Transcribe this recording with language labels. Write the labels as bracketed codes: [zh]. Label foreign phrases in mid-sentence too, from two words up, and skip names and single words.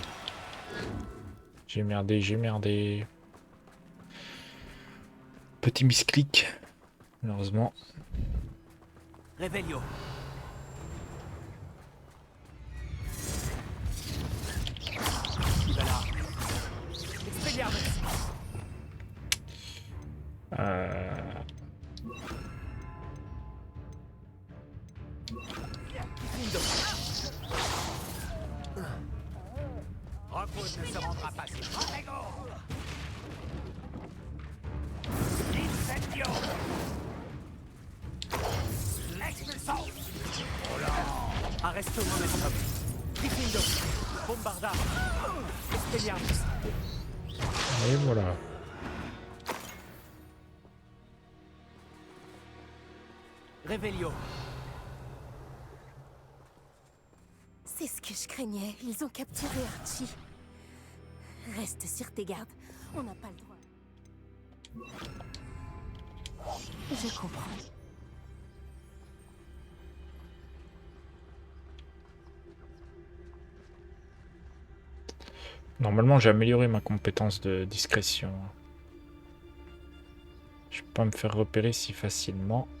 [fr] J'ai merdé. Petit misclic. Malheureusement. Revelio. Voilà. Expelliarmus. Lindo. Rockwood ne se rendra pas si Protego. Incendio. Expulsons. Arresto momentum. Lindo. Bombarda. Expelliarmus. Et voilà. Revelio. C'est ce que je craignais. Ils ont capturé Archie. Reste sur tes gardes. On n'a pas le droit. Je comprends. Normalement, j'ai amélioré ma compétence de discrétion. Je peux pas me faire repérer si facilement.